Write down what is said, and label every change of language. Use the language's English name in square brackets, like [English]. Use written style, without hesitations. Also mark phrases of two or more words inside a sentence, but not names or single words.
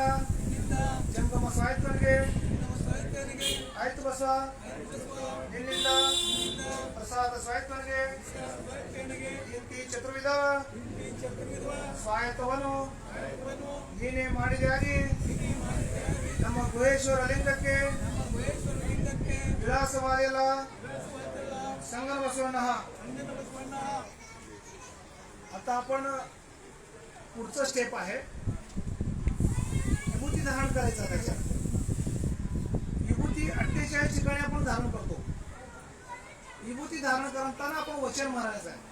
[Kannada] ಜಂಗಮ ಸ್ವಾಯತ್ತನಿಗೆ ಆಯ್ತು ಬಸವ, ನಿನ್ನಿಂದ ಪ್ರಸಾದ ಸ್ವಾಯತ್ತನಿಗೆ ಇಂತಿ ಚತುರ್ವಿಧ ಸ್ವಾಯತ್ತವನ್ನು ನೀನೇ ಮಾಡಿದಾಗಿ ನಮ್ಮ ಗುಹೇಶ್ವರ ಲಿಂಗಕ್ಕೆ ವಿಳಾಸವಾದಿಲ್ಲ संगम बसवणं. [Marathi] आता आपण पुढचं स्टेप आहे विभूती धारण करायचं. त्याच्यात विभूती 48 ठिकाणी आपण धारण करतो. विभूती धारण करताना आपण वचन मारायचं आहे.